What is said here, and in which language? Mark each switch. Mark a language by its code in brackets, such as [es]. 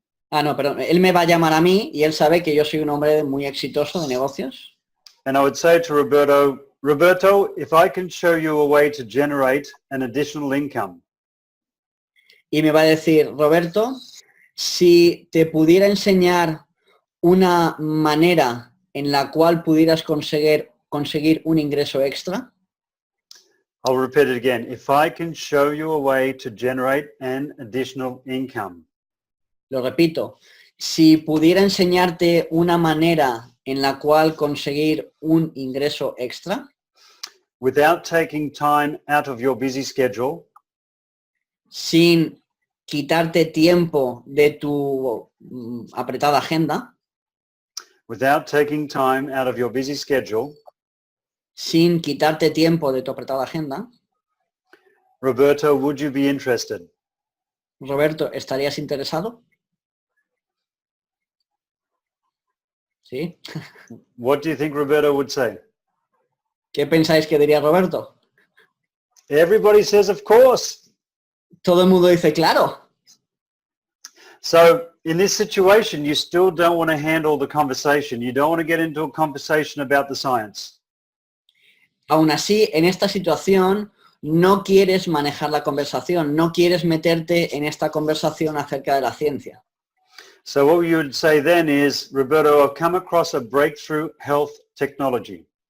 [es] No, pero él me va a llamar a mí y él sabe que yo soy un hombre muy exitoso de negocios. [en] And I would say to Roberto, if I can show you a way to generate an additional income. [es] Y me va a decir, Roberto, si te pudiera enseñar una manera en la cual pudieras conseguir un ingreso extra. [en] I'll repeat it again. If I can show you a way to generate an additional income. [es] Lo repito. Si pudiera enseñarte una manera en la cual conseguir un ingreso extra. [en] Without taking time out of your busy schedule. [es] Sin quitarte tiempo de tu apretada agenda. [en] Without taking time out of your busy schedule. [es] Sin quitarte tiempo de tu apretada agenda. [en] Roberto, would you be interested? [es] Roberto, ¿estarías interesado? ¿Sí? [en] What do you think Roberto would say? [es] ¿Qué pensáis que diría Roberto? [en] Everybody says, of course. [es] Todo el mundo dice, claro. [en] So in this situation, you still don't want to handle the conversation. You don't want to get into a conversation about the science. [es] Aún así, en esta situación, no quieres manejar la conversación, no quieres meterte en esta conversación acerca de la ciencia. [en] So what you would say then is, Roberto, I've come across a breakthrough health technology.